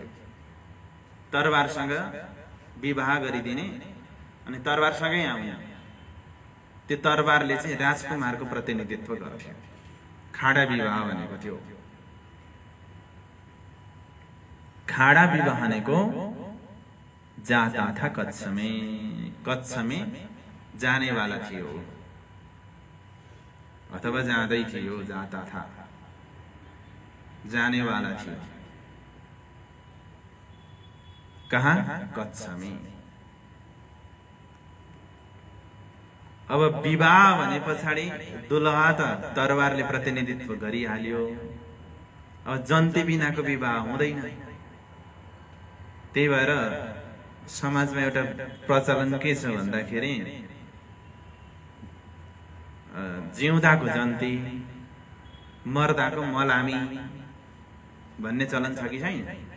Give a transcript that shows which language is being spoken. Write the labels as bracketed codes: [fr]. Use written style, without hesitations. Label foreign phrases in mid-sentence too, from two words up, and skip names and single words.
[ne] तरवारसँग विवाह गरिदिने अनि तरवारसँगै आउने, त्यो तरवारले चाहिँ राजकुमारको प्रतिनिधित्व गर्थ्यो। खाडा विवाह भनेको थियो। खाडा विवाह भनेको [hi] जाता था कच्छ में जाने वाला [ne] थियो अथवा जाँदै थियो, [hi] जाता था जाने वाला थियो। कहाँ, कच्छ में। [ne] अब विवाह भने पछाडि दुलहा त दरबारले प्रतिनिधित्व गरिहाल्यो। अब जन्ती बिनाको विवाह हुँदैन। त्यही भएर समाजमा एउटा प्रचलन के छ भन्दाखेरि जिउँदाको जन्ती मर्दाको मलामी भन्ने चलन छ कि छैन?